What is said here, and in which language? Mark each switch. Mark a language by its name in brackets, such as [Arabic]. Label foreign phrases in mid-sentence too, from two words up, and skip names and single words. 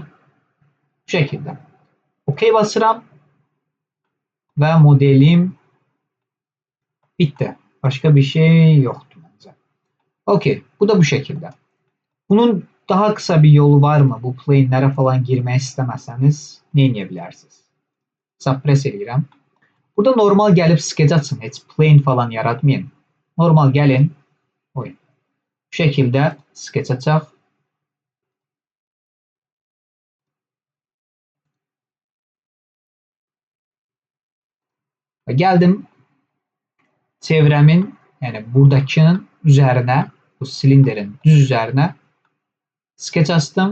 [Turkish] Bu şekilde. OK basıram. Ve modelim bitti. Başka bir şey yoktu bence. OK. Bu da bu şekilde. Bunun daha kısa bir yolu var mı? [Azerbaijani] Bu plane'lere falan girmək istəməsəniz nə edə bilərsiniz? Suppress edirəm. Burada normal gəlib sketch açın. Heç plane falan yaratmayın. Normal gəlin. Bu şekilde sketch açaq. Və gəldim çevrəmin, yəni buradakının üzərinə, bu silinderin düz üzərinə sketch açdım.